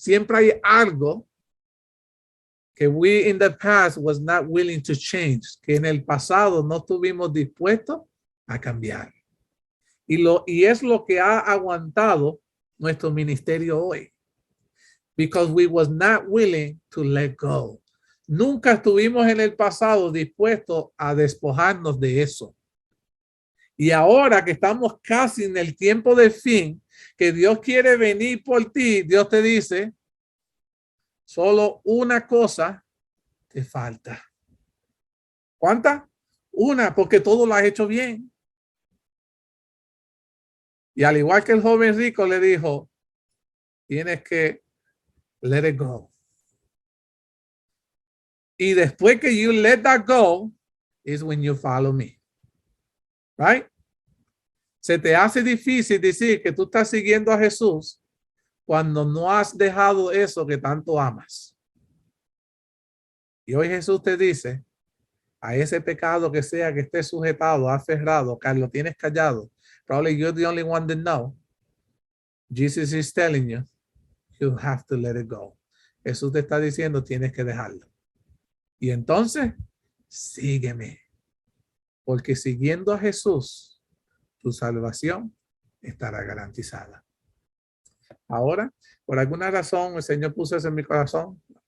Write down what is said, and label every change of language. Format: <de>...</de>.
<es>Siempre hay algo que</es> <en>we in the past was not willing to change,</en> <es>que en el pasado no estuvimos dispuestos a cambiar. Y es lo que ha aguantado nuestro ministerio hoy.</es> <en>Because we was not willing to let go.</en> <es>Nunca estuvimos en el pasado dispuestos a despojarnos de eso. Y ahora que estamos casi en el tiempo del fin, que Dios quiere venir por ti, Dios te dice, solo una cosa te falta. ¿Cuánta? Una, porque todo lo has hecho bien. Y al igual que el joven rico le dijo, tienes que</es> <en>let it go.</en> <es>Y después que</es> <en>you let that go, is when you follow me. Right?</en> <es>Se te hace difícil decir que tú estás siguiendo a Jesús cuando no has dejado eso que tanto amas. Y hoy Jesús te dice, a ese pecado que sea que estés sujetado, aferrado, que lo tienes callado,</es> <en>probably you're the only one that know. Jesus is telling you, you have to let it go.</en> <es>Jesús te está diciendo, tienes que dejarlo. Y entonces, sígueme. Porque siguiendo a Jesús, tu salvación estará garantizada. Ahora, por alguna razón, el Señor puso eso en mi corazón.</es>